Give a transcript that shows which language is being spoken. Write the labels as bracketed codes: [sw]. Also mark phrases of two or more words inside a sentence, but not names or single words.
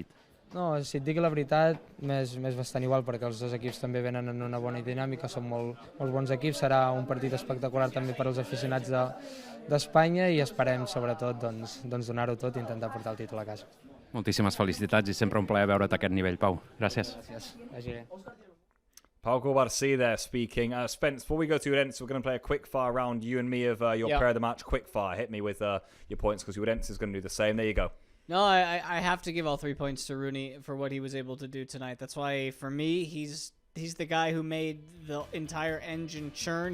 [ca] No, si et dic la veritat, m'és bastant igual perquè els dos equips també venen en una bona dinàmica, són molt bons equips, serà un partit espectacular també per als aficionats d'Espanya i esperem sobretot doncs, donar-ho tot i intentar portar el títol a casa. Moltíssimes felicitats i sempre un plaer veure't a aquest nivell, Pau. Gràcies. Gràcies. [en] Pau Barsi there speaking. Spence, before we go to Urense, we're going to play a quick fire round, you and me, of your player of the match. Quick fire. Hit me with your points because Urense is going to do the same. There you go. No, I have to give all 3 points to Rooney for what he was able to do tonight. That's why, for me, he's the guy who made the entire engine churn.